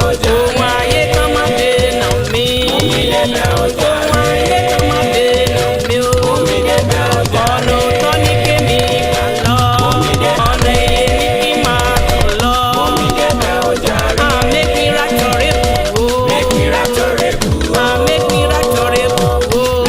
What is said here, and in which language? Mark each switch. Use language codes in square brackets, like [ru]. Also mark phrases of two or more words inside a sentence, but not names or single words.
[yo] Ohun ayé kan máa dènà mi. Ohun ayé kan máa dènà mi o. Ọ̀nà òótọ́ ni kémi gbà lọ. Ọ̀nà ìyè ni kí n máa tọ̀ lọ. [en] Ah, make me right or rebel o. Ah, make me right or rebel o.